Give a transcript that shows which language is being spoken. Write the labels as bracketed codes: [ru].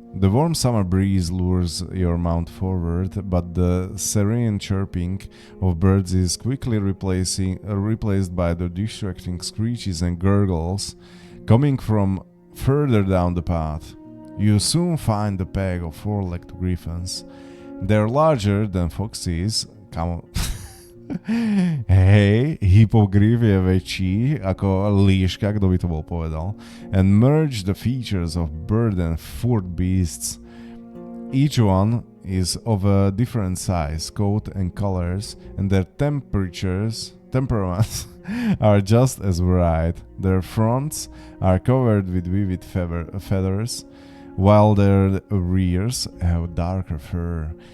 [en] The warm summer breeze lures your mount forward, but the serene chirping of birds is quickly replaced by the distracting screeches and gurgles coming from further down the path. You soon find a pack of 4-legged griffins. They're larger than foxes. Come on. [sk] Hej, hippogriff je väčší ako líška, kto by to bol povedal. [en] And merge the features of bird and foot beasts. Each one is of a different size, coat and colors, and their temperaments are just as varied. Their fronts are covered with vivid feathers, while their rears have darker fur.